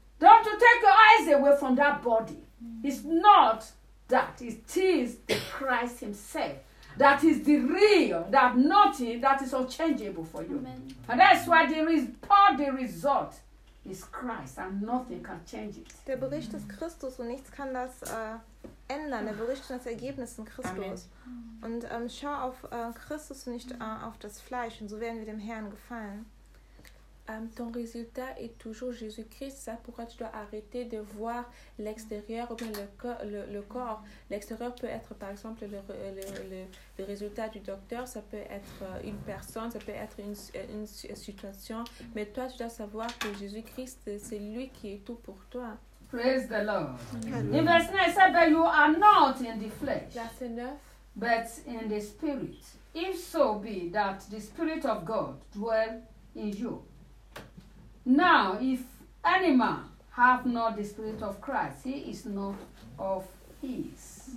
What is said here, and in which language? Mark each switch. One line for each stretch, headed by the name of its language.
English: Don't you take your eyes away from that body. Mm-hmm. It's not that. It is the Christ himself. That is the real, that nothing that is unchangeable for you. Amen. And that's why the result is Christ and nothing can change it.
German: Der Bericht ist Christus und nichts kann das ändern. Der Bericht ist das Ergebnis in Christus.
English: Amen.
German: Und schau auf Christus und nicht auf das Fleisch, und so werden wir dem Herrn gefallen.
French: Ton résultat est toujours Jésus-Christ, c'est pourquoi tu dois arrêter de voir l'extérieur ou bien le corps. L'extérieur peut être par exemple le résultat du docteur, ça peut être une personne, ça peut être une situation, mais toi tu dois savoir que Jésus-Christ c'est lui qui est tout pour toi.
English: Praise the Lord. In verse 9, it says, but you are not in the flesh.
French: Verset 9.
English: But in the spirit, if so be that the spirit of God dwell in you. Now, if any man have not the spirit of Christ, he is not of his.